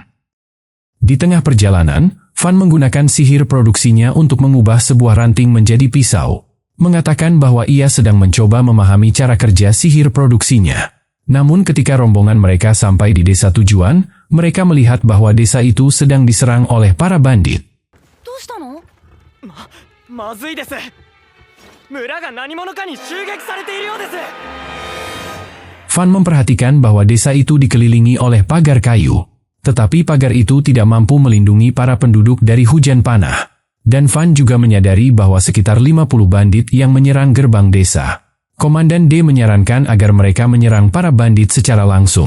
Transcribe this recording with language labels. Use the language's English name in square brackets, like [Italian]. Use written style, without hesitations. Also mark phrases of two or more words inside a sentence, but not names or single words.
[Indonesian] Di tengah perjalanan, Van menggunakan sihir produksinya untuk mengubah sebuah ranting menjadi pisau, mengatakan bahwa ia sedang mencoba memahami cara kerja sihir produksinya. Namun ketika rombongan mereka sampai di desa tujuan, mereka melihat bahwa desa itu sedang diserang oleh para bandit. [Japanese] どうしたの？まずいです。村が何者かに襲撃されているようです。 [Indonesian] Van memperhatikan bahwa desa itu dikelilingi oleh pagar kayu, tetapi pagar itu tidak mampu melindungi para penduduk dari hujan panah. Dan Van juga menyadari bahwa sekitar 50 bandit yang menyerang gerbang desa. Komandan D menyarankan agar mereka menyerang para bandit secara langsung.